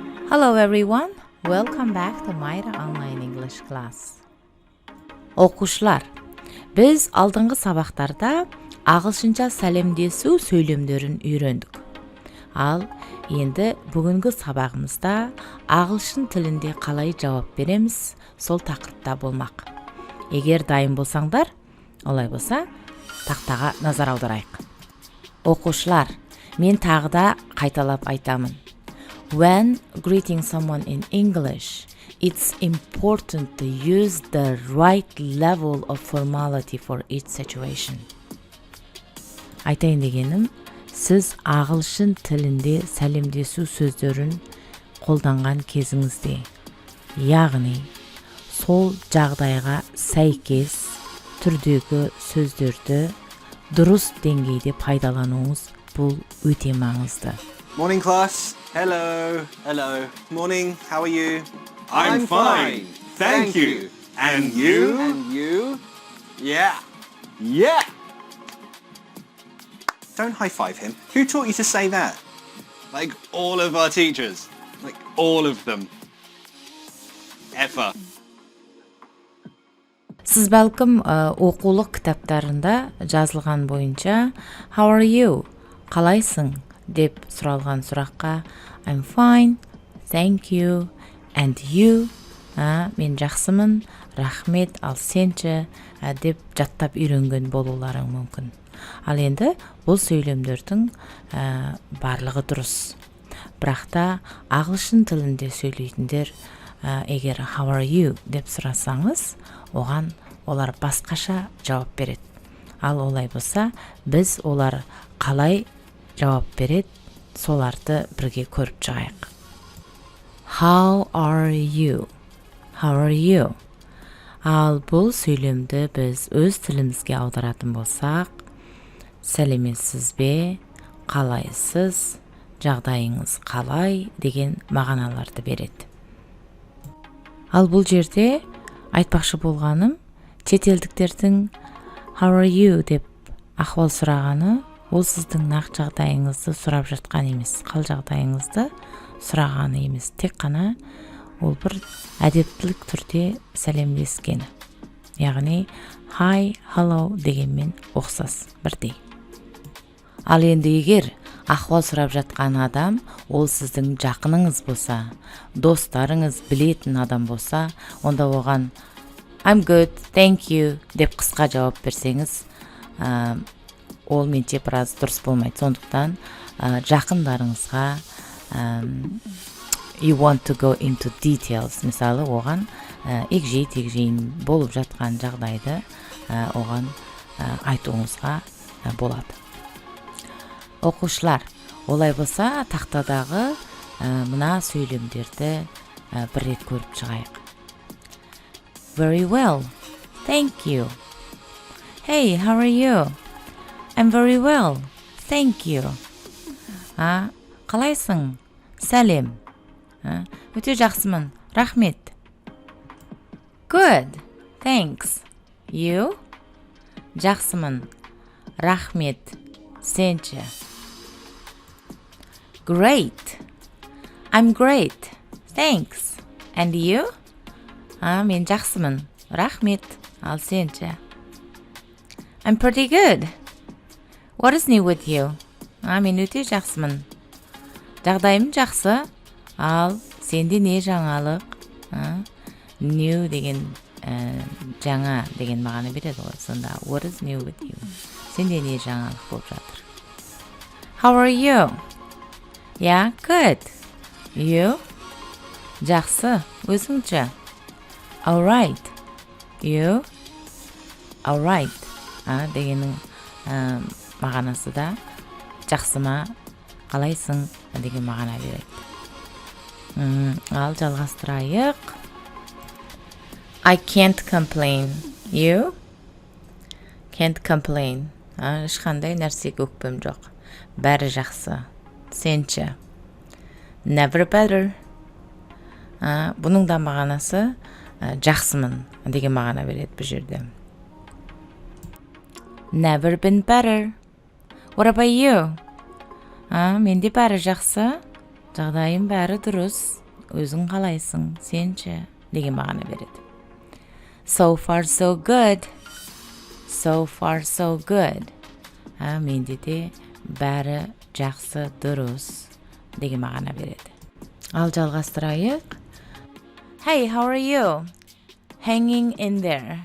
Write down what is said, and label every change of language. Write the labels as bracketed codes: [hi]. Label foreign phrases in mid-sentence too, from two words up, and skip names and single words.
[en] Hello everyone, welcome back to my online English class. [kk] Оқушылар, біз алдыңғы сабақтарда ағылшынша сәлемдесу сөйлемдерін үйрендік. Ал енді бүгінгі сабағымызда ағылшын тілінде қалай жауап береміз, сол тақырыпта болмақ. Егер дайын болсаңдар, олай болса, тақтаға назар аударайық. Оқушылар, мен тағы да қайталап айтамын. [en] When greeting someone in English, it's important to use the right level of formality for each situation. [kk] Айтайын дегенім, сіз ағылшын тілінде сәлемдесу сөздерін қолданған кезіңізде, яғни сол жағдайға сәйкес түрдегі сөздерді дұрыс деңгейде пайдалануыңыз бұл өте маңызды. [en] Morning class. Hello. Hello. Morning. How are you? I'm fine. Thank you. And you? And you? Yeah. Yeah. Don't high five him. Who taught you to say that? Like all of our teachers. Like all of them. Ever. [kk] Сіз бәлкім оқулық кітаптарында жазылған бойынша [en] How are you? [kk] Қалайсың? деп сұралған сұраққа [en] I'm fine, thank you, and you? [kk] Мен жақсымын, рахмет, ал сенші? Деп жаттап үйренген болуларың мүмкін. Ал енді бұл сөйлемдердің барлығы дұрыс. Бірақ та ағылшын тілінде сөйлейтіндер егер [en] How are you? [kk] деп сұрасаңыз, оған олар басқаша жауап береді. Ал олай болса, біз олар қалай жауап береді, соларды бірге көріп шығайық. [en] How are you? How are you? [kk] Ал бұл сөйлемді біз өз тілімізге аударатын болсақ, сәлеметсіз бе, қалайсыз, жағдайыңыз қалай деген мағыналарды береді. Ал бұл жерде айтпақшы болғаным, шетелдіктердің [en] How are you [kk] деп ахуал сұрағаны, ол сіздің нақ жағдайыңызды сұрап жатқан емес, қал жағдайыңызды сұрағаны емес, тек қана ол бір әдептілік түрде сәлемдескені. Яғни [en] hi, hello [kk] дегенмен ұқсас, бірдей. Ал енді егер ахуал сұрап жатқан адам, ол сіздің жақыныңыз болса, достарыңыз білетін адам болса, онда оған [en] I'm good, thank you [kk] деп қысқа жауап берсеңіз, ол менше біраз дұрыс болмайды. Сондықтан жақындарыңызға [en] you want to go into details. [kk] Мысалы, оған егжей-тегжейін болып жатқан жағдайды оған айтуыңызға болады. Оқушылар, олай болса, тақтадағы мына сөйлемдерді бір рет көріп шығайық. [en] Very well, thank you. Hey, how are you? I'm very well, thank you. [kk] Қалайсың? Сәлем. Өте жақсымын, рахмет. [en] Good, thanks. You? [kk] Жақсымын, рахмет, сенші. [en] Great. I'm great, thanks. And you? [kk] Мен жақсымын, рахмет, ал сенші. [en] I'm pretty good. What is new with you? [kk] Мен өте жақсымын. Жағдайым жақсы, ал сенде не жаңалық? New деген жаңа деген мағына береді ғой. [en] Сонда what is new with you? [kk] Сенде не жаңалық болып жатыр? [en] How are you? Yeah, good. You? [kk] Жақсы, өзіңше? [en] All right. You? All right. [kk] Дегеннің мағанасы да жақсыма, қалайсың деген мағана береді. Ал жалғастырайық. [en] I can't complain. You? Can't complain. [kk] Ешқандай нәрсеге өкпем жоқ. Бәрі жақсы. Сенші? [en] Never better. [kk] Бұның да мағанасы жақсымын деген мағана береді бұл жерде. [en] Never been better. What about you? [kk] Менде бәрі жақсы, жағдайым бәрі дұрыс. өзің қалайсың, сенші деген мағына береді. [en] So far so good. So far so good. [kk] Менде де бәрі жақсы, дұрыс деген мағына береді. Ал жалғастырайық. [en] Hey, how are you? Hanging in there.